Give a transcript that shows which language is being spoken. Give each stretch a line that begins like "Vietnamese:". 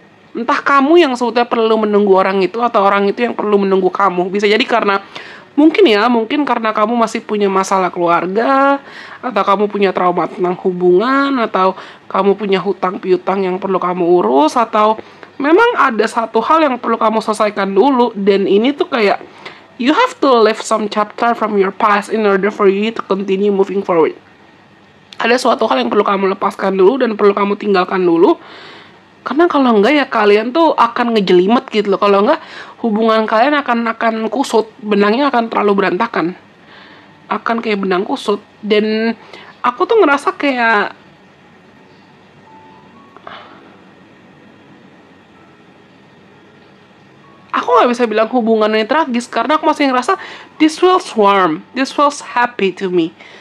Indonesian: Entah kamu yang sebetulnya perlu menunggu orang itu, atau orang itu yang perlu menunggu kamu. Bisa jadi karena mungkin karena kamu masih punya masalah keluarga, atau kamu punya trauma tentang hubungan, atau kamu punya hutang piutang yang perlu kamu urus, atau memang ada satu hal yang perlu kamu selesaikan dulu. Dan ini tuh kayak
English: you have to leave some chapter from your past in order for you to continue moving forward.
Indonesian: Ada suatu hal yang perlu kamu lepaskan dulu dan perlu kamu tinggalkan dulu. Karena kalau enggak ya kalian tuh akan ngejelimet gitu loh. Kalau enggak hubungan kalian akan kusut, benangnya akan terlalu berantakan. Akan kayak benang kusut. Dan aku tuh ngerasa kayak aku nggak bisa bilang hubungan ini tragis, karena aku masih ngerasa
English: this feels warm, this feels happy to me.